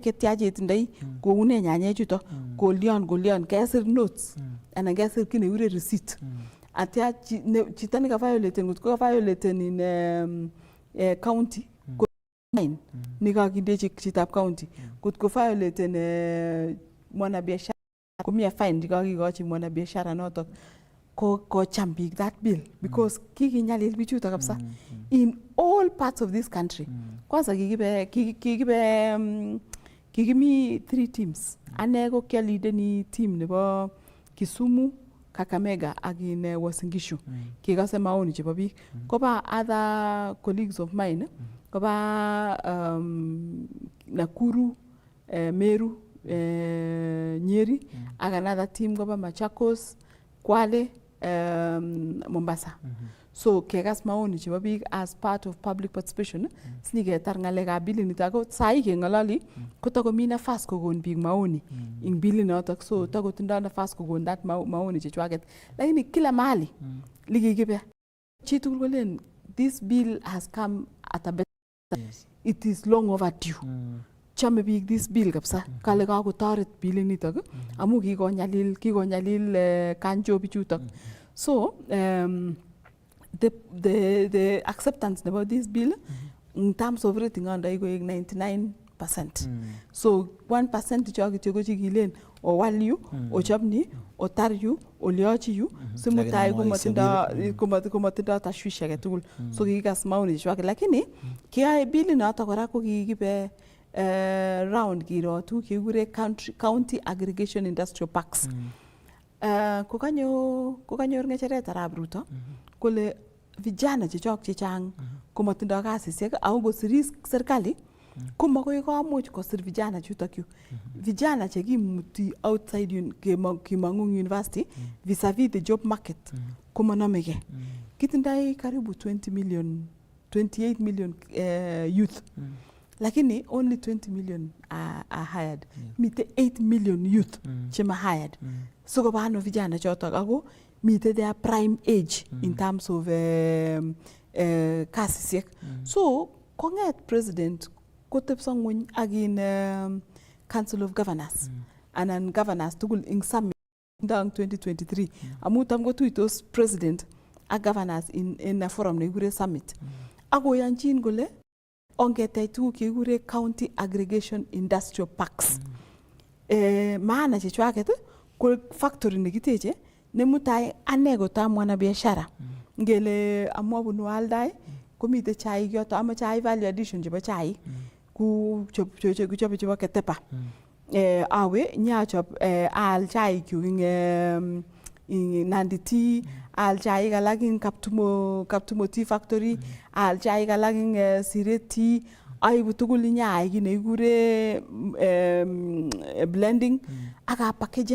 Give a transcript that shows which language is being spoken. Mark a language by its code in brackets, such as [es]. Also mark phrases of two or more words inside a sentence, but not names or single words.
[kln] chetya chetindoi koune nyanyek chuto kolyon kesir notes anan kesir kit nekure receipt atya chito neka violaten ngotko violaten in county nikakindechi chitab county kotko violaten mwanabiashara komia fine nikakikochi mwanabiashara notok ko cham biik [en] that bill because [kln] kikinyalil bichuto kabisa [en] in all parts of this country. [kln] Kwanza kikimi 3 teams. Ane ko kialideni team nebo Kisumu, Kakamega ak in Uasin Gishu. Kikase maoni chebo biik. Koba [en] other colleagues of mine [kln] koba Nakuru, Meru, Nyeri, ak [en] another team [kln] koba Machakos, Kwale, Mombasa. So kekas maoni chebo biik [en] as part of public participation [kln] siniketar ngalekab bill nito ako sai kengalali kotakomi nafas kokon biik maoni ing bill notok, so takotindoi nafas kokon that maoni chechwaket, [sw] lakini kila mahali [kln] likikibe chitugul kolen [en] this bill has come at a better time. It is long overdue. [kln] Chame biik [en] this bill [kln] kabisa kale kakotoret bill nitok amu kikonyalil kanjo bichutok. [en] So the acceptance about this bill in terms of rating under iko 99%. [kln] So 1% cho kityo ko chikilen o wal yu o chopni o tar yu o liochi yu simutai komatindo tashwishi age tugul. So kikas maoni chwake, lakini kiae bill noto kora ko kikibe round kiro tu kikure [en] county aggregation industrial parks. [kln] Kokanyor ngecheret arab Ruto kole vijana chechok chechang komatindo kasisiek au kosiris serikali komakoi komuch kosir vijana chutok yu. Vijana chekimuti outside kimangu university [en] vis-a-vis the job market [kln] komanamege. Kitindai karibu 28 [en] million youth. Lakini only 20 million are hired. [kln] Mite 8 [en] million youth [kln] chema hired. So kopano vijana chotok ako mite [en] their prime age in terms of [kln] kasisiek. So konget president kotepso ngweny agin Council of Governors anan governors tugul ing summit ndang 2023 amu tam kotuitos president ak governors [en] in a forum [kln] nekikure summit. Akoyanchin kole ongetech tuguk chekikure [en] county aggregation industrial parks. [kln] Maana chechwaket ko factory nekiteche nemutai ane kotam mwanabiashara ngele amwa bunu Aldai komite chaik yoto amache ai [en] value addition [kln] chebo chaik ku chobe chebo Ketepa awe nyachop aal chaik yu ing Nandi Tea, aal chaik alak ing Kaptumo Tea Factory, aal chaik alak ing Siret Tea, aibu tugul nyaai ki nekikure blending aka packaging.